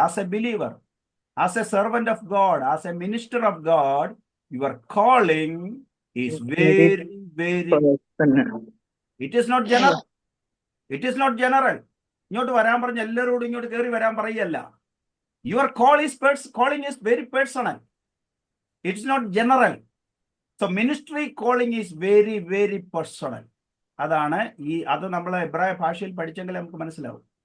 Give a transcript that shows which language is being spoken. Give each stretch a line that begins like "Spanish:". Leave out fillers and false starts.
English: As a believer, as a servant of God, as a minister of God, your calling is very, very personal. It is not general. It is not general.
Malayalam: ഇങ്ങോട്ട് വരാൻ പറഞ്ഞ എല്ലാവരോടും ഇങ്ങോട്ട് കയറി വരാൻ പറയല്ല.
English: Your calling is very personal. It's not general. So ministry calling is very, very personal.
Malayalam: അതാണ് അത് നമ്മൾ എബ്രായ ഭാഷയിൽ പഠിച്ചെങ്കിൽ നമുക്ക് മനസ്സിലാവും.